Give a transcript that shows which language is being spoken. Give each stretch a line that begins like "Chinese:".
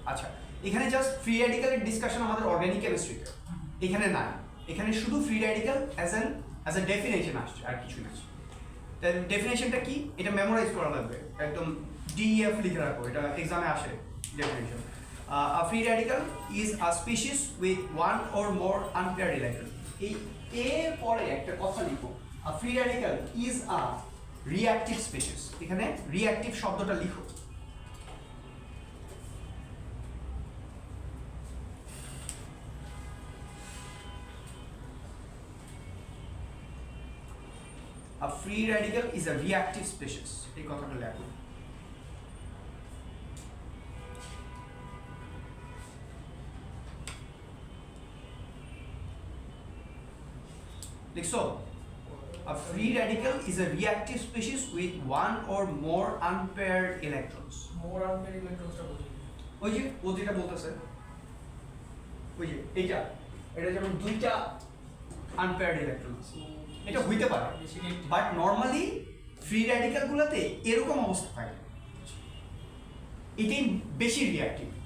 Bangla: আচ্ছা, এখানে just free র্যাডিক্যালের discussion আমাদের অর্গানিক কেমিস্ট্রিতে, এখানে নাই, এখানে শুধু free radical as a definition আসছে, আর কিছু না। তাই ডেফিনেশনটা কি এটা মেমোরাইজ করা লাগবে, একদম DEF লিখে রাখো, এটা এক্সামে আসে definition.
English: A free radical is a species with one or more unpaired electrons.
Bangla: এই এর পরে একটা কথা লিখো,
English: a free radical is a reactive species,
Bangla: এখানে reactive শব্দটা লিখো।
English: A free radical is a reactive species,
Bangla: এই কথাটা লেখো। লিখছো?
English: A free radical is a reactive species with one or more unpaired electrons.
Bangla: More unpair ইলেকট্রনসটা বুঝি। ওই যে ও যেটা বলতেছে, ওই যে এটা যেমন দুইটা আনপেয়ার্ড ইলেকট্রন আছে, এটা হইতে পারে, বেশি negative. But normally free radical গুলাতে এরকম অবস্থা থাকে, এটাই বেশি রিঅ্যাক্টিভ।